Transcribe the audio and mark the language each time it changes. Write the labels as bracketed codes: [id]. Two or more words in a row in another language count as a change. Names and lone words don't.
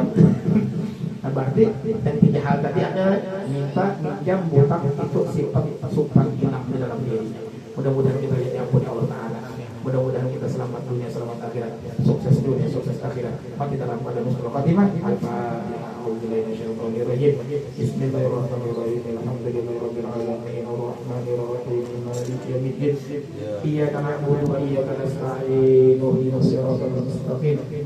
[id] Nah berarti dan 3 hal tadi ada minta, minjam, hutang itu sifat supan hilang di dalam dirinya. Mudah-mudahan kita diampuni Allah Ta'ala. Mudah-mudahan kita selamat dunia, selamat akhirat, sukses dunia, sukses akhirat. Mati dalam pada [ar] حسن الخاتمة. بسم الله الرحمن الرحيم. الحمد لله رب العالمين. الرحمن الرحيم مالك يوم الدين. إياك نعبد وإياك نستعين اهدنا الصراط المستقيم.